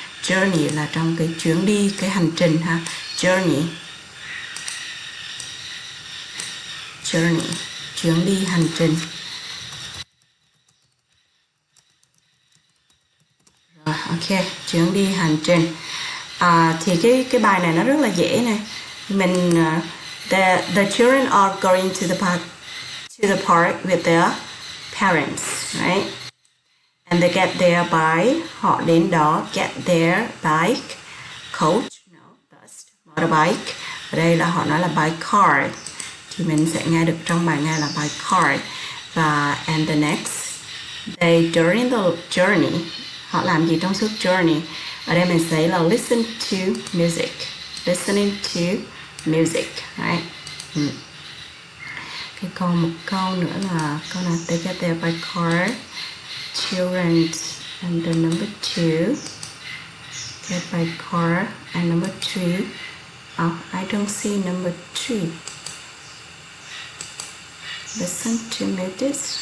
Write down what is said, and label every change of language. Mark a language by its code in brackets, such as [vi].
[vi] Journey là trong cái chuyến đi, cái hành trình ha. Journey. Journey, chuyến đi hành trình. Rồi, ok, chuyến đi hành trình. Thì cái bài này nó rất là dễ này. [en] Mình the children are going to the park with their parents, right? And they get there by, [vi] họ đến đó, [en] get there by coach, no, bus, motorbike. [vi] Ở đây là họ nói là by car. Thì mình sẽ nghe được trong bài nghe là [en] by car. [vi] Và [en] and the next, they during the journey, [vi] họ làm gì trong suốt journey? Ở đây mình sẽ là [en] listen to music. Listening to music, right? [vi] Còn một câu nữa là câu nào [en] they get there by car. Children and the number 2 get by car, and number 3. Oh, I don't see number 3. Listen to music.